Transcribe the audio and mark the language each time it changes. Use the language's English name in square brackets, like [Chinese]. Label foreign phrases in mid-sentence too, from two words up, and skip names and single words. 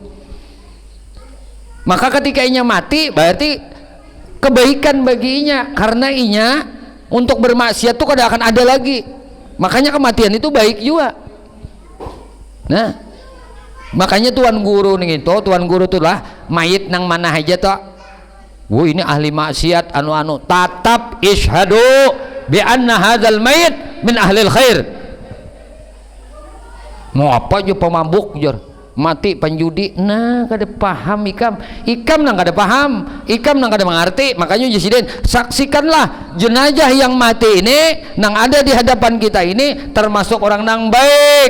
[Banjar] Maka ketika inya mati berarti kebaikan baginya, karena inya untuk bermaksiat itu kada akan ada lagi. Makanya kematian itu baik juga. Nah makanya tuan guru tuh lah mayit nang mana aja toh, ini ahli maksiat anu tatap [Arabic] ishadu bi anna hadzal mayit min ahlil khair. [Banjar] Mau apa aja pemabuk jor, mati penjudi. Nah kada paham ikam nang kada paham, ikam nang kada mengerti. Makanya Presiden, saksikanlah jenazah yang mati ini nang ada di hadapan kita ini termasuk orang nang baik.